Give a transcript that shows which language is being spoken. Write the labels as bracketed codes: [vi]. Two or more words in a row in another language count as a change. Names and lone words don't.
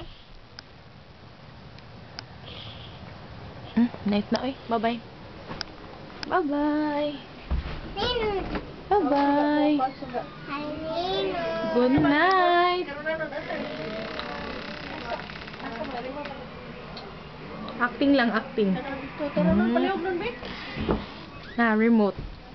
[en] Night na, oy. Bye-bye. Bye-bye. Bye-bye. Good night. Acting lang, acting. Na, remote.